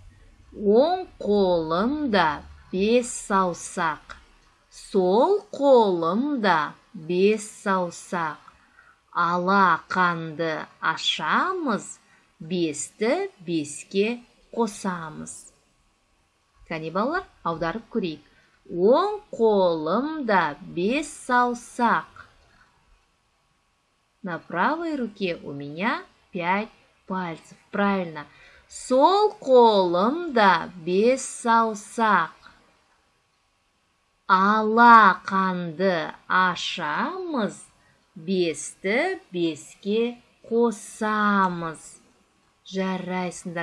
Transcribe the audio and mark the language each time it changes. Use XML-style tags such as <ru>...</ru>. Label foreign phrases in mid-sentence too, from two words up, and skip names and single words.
<kk>Оң қолымда 5 саусақ, сол қолымда 5 саусақ. Алақанды ашамыз, 5-ті 5-ке қосамыз. Кәне балалар, аударып көрейік. Оң қолымда 5 саусақ.</kk> <ru>На правой руке у меня 5 пальцев. Правильно.</ru> <kk>Сол қолымда 5 саусақ. Алақанды ашамыз, 5-ті 5-ке қосамыз. Жарайсыңдар балалар.</kk>